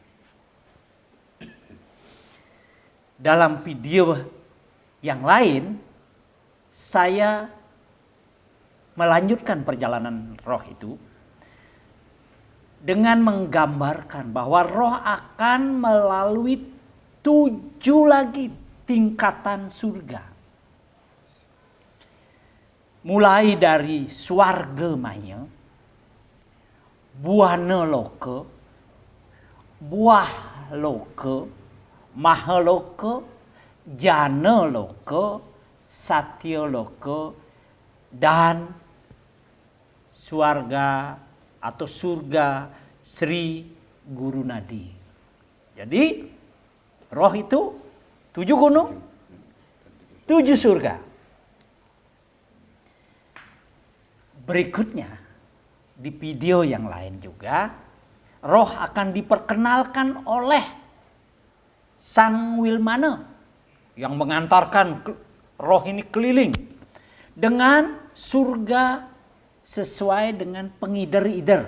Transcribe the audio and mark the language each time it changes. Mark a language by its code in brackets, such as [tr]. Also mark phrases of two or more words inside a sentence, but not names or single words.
[id] Dalam video yang lain, saya melanjutkan perjalanan roh itu dengan menggambarkan bahwa roh akan melalui 7 lagi tingkatan surga. Mulai dari Swarga Maya, Buana Loka, Buah Loka, Mahaloka, Jana Loka, Satya Loka, dan Swarga atau surga Sri Guru Nadi. Jadi roh itu 7 gunung, 7 surga. Berikutnya di video yang lain juga, roh akan diperkenalkan oleh Sang Wilmana yang mengantarkan roh ini keliling dengan surga sesuai dengan pengider-ider.